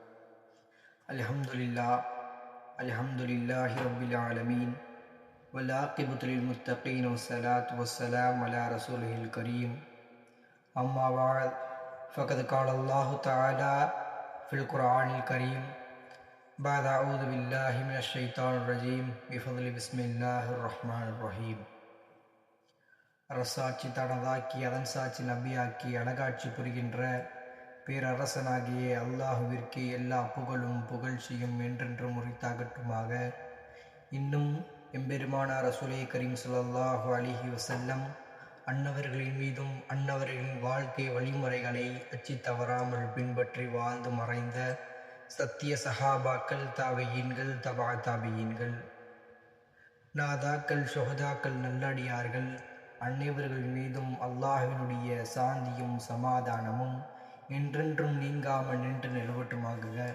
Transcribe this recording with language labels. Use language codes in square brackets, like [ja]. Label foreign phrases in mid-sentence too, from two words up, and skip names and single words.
[ar] الحمد لله رب العالمين والعاقبة للمتقين والصلاة والسلام على رسوله الكريم. أما بعد فقد قال الله تعالى في القرآن الكريم بعد أعوذ بالله من الشيطان الرجيم بفضل بسم الله الرحمن الرحيم. [ta] அரசாட்சி தனதாக்கி அதன் சாட்சி நபியாக்கி அழகாட்சி புரிகின்ற பேரரசனாகிய அல்லாஹுவிற்கு எல்லா புகழும் புகழ்ச்சியும் என்றென்றும் உரித்தாகட்டுமாக. இன்னும் எம்பெருமானார் [ar] رسول كريم صلى الله عليه وسلم [ta] அன்னவர்களின் மீதும் அன்னவர்களின் வாழ்க்கை வழிமுறைகளை அச்சி தவறாமல் பின்பற்றி வாழ்ந்து மறைந்த சத்திய சஹாபாக்கள், தாபியீன்கள், தபா தாபியீன்கள், நாதாக்கள், ஷுஹதாக்கள், நல்லடியார்கள் அனைவர்கள் மீதும் அல்லாஹ்வினுடைய சாந்தியும் சமாதானமும் என்றென்றும் நீங்காமல் நின்று நிலவட்டுமாகுக.